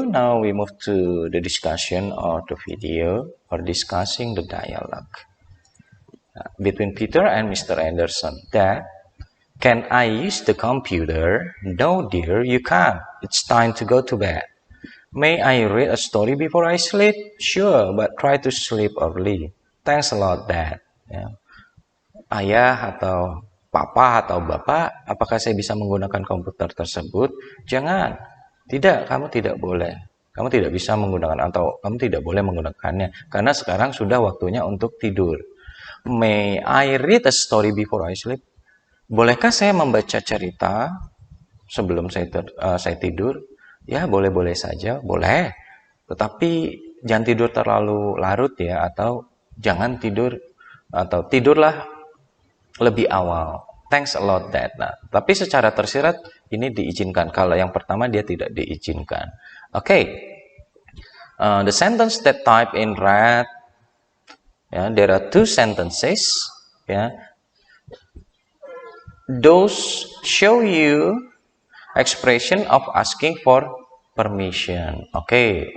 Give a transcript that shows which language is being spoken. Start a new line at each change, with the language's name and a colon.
English: Now we move to the discussion of the video, or discussing the dialogue between Peter and Mr. Anderson. Dad, can I use the computer? No, dear, you can't. It's time to go to bed. May I read a story before I sleep? Sure, but try to sleep early. Thanks a lot, Dad. Ya.
Indonesian: Ayah atau papa atau bapak, apakah saya bisa menggunakan komputer tersebut? Jangan. Tidak, kamu tidak boleh. Kamu tidak bisa menggunakan, atau kamu tidak boleh menggunakannya. Karena sekarang sudah waktunya untuk tidur.
English: May I read a story before I sleep?
Indonesian: Bolehkah saya membaca cerita sebelum saya tidur? Ya, boleh-boleh saja, boleh. Tetapi jangan tidur terlalu larut ya, atau jangan tidur, atau tidurlah lebih awal.
English: Thanks a lot, Dad.
Indonesian: Nah, tapi secara tersirat ini diizinkan. Kalau yang pertama dia tidak diizinkan.
English: Okay. The sentence that type in red. There are two sentences. Those show you expression of asking for permission. Okay.